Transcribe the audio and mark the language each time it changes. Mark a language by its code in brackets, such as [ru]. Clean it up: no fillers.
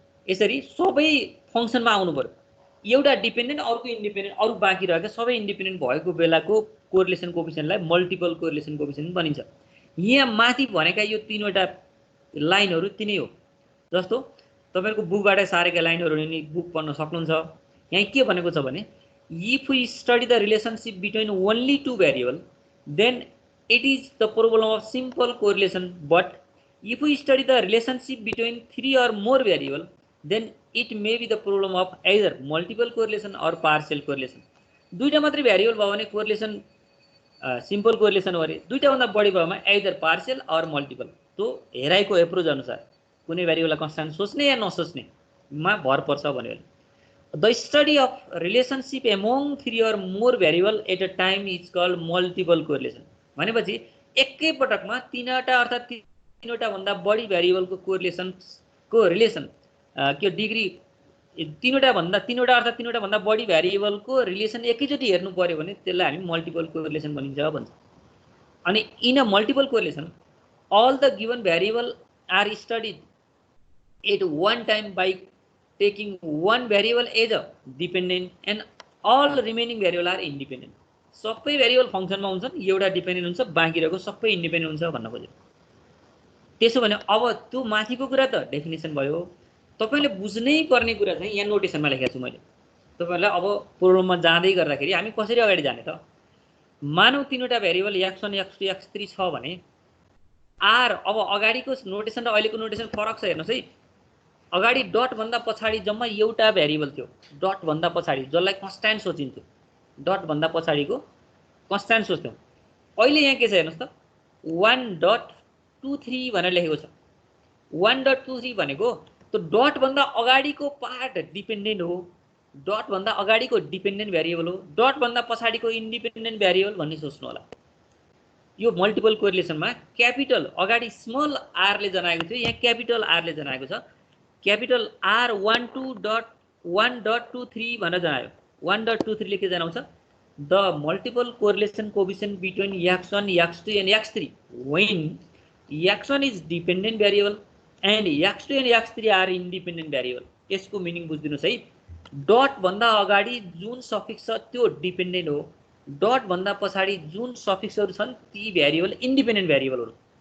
[ne] यसरी सबै फंक्सनमा आउनु पर्यो। एउटा डिपेन्डेन्ट अर्को इन्डिपेन्डेन्ट अरु बाँकी रहेको सबै इन्डिपेन्डेन्ट भएको बेलाको कोरिलेसन कोएफिसिएन्टलाई मल्टिपल कोरिलेसन कोएफिसिएन्ट भनिन्छ। यहाँ माथि भनेका यो तीनवटा लाइनहरु तिनै हो। जस्तो तपाईहरुको बुकबाट सारेका लाइनहरु नि बुक पढ्न सक्नुहुन्छ। यहाँ के भनेको छ भने [en] if we study the relationship between only two variables then it is the problem of simple correlation, but if we study the relationship between three or more variables then it may be the problem of either multiple correlation or partial correlation। [ne] दुईटा मात्रै variable भयो भने correlation simple correlation हो रे, दुईटा भन्दा बढी भएमा आइदर पार्शियल और मल्टिपल। तो हेराइको एप्रोच अनुसार कुनै भेरिएबललाई कन्स्ट्यान्ट सोच्ने या नसोच्ने मा भर पर्छ भन्यो। [en] The study of relationship among three or more variable at a time is called multiple correlation। [ne] भनेपछि एकै पटकमा तीनवटा अर्थात तीनवटा भन्दा बढी भेरिएबलको कोरिलेसन को रिलेसन के डिग्री तीनवटा अर्थात तीनवटा भन्दा बढी भेरिएबलको रिलेसन एकैचोटी हेर्नु पर्यो भने त्यसलाई हामी मल्टिपल कोरिलेसन भनिन्छ भन्छ। [en] अनि in a multiple correlation all the given variable are studied at one time by taking one variable as a dependent and all remaining variable are independent। [ne] सबै भेरिएबल फंक्सनमा हुन्छन्, एउटा डिपेन्डेन्ट हुन्छ, बाँकी रहेको सबै इन्डिपेन्डेन्ट हुन्छ भन्न खोजेको। त्यसो भने अब त्यो माथिको कुरा त डेफिनेसन भयो। तपाईले बुझ्नै पर्ने कुरा चाहिँ यहाँ नोटेसनमा लेखेको छु मैले। तपाईहरुलाई अब प्रोग्राममा जाँदै गर्दाखेरि हामी कसरी अगाडि जाने त मानौ तीनवटा भेरिएबल x1 x2 x3 छ भने r अब अगाडिको नोटेसन र अहिलेको नोटेसन फरक छ हेर्नुस् है। अगाडि डट भन्दा पछाडी जम्मा एउटा भेरिएबल थियो, डट भन्दा पछाडी जसलाई कन्स्ट्यान्ट सोचिन्थ्यो, डट भन्दा पछाडीको कन्स्ट्यान्ट सोच्थ्यौ। अहिले यहाँ के छ हेर्नुस् त 1.23 भनेर लेखेको छ। 1.23 भनेको त्यो डट भन्दा अगाडिको पार्ट डिपेन्डेन्ट हो, डट भन्दा अगाडिको डिपेन्डेन्ट भेरिएबल हो, डट भन्दा पछाडीको इन्डिपेन्डेन्ट भेरिएबल भन्ने सोच्नु होला। यो मल्टिपल कोरिलेसनमा क्यापिटल अगाडि स्मल r ले जनाएको थियो, यहाँ क्यापिटल r ले जनाएको छ। क्यापिटल R 1.23 भनेर जनायो। [en] 1.23 [ne] ले के जनाउँछ [en] The multiple correlation coefficient between x1 x2 and x3 when x1 is dependent variable and x2 and x3 are independent variable। [ne] यसको मिनिङ बुझ्दिनुस् है। डट भन्दा अगाडि जुन सफिक्स छ त्यो डिपेन्डेन्ट हो, डट भन्दा पछाडी जुन सफिक्सहरु छन् ती भेरिएबल इन्डिपेन्डेन्ट भेरिएबल हुन्।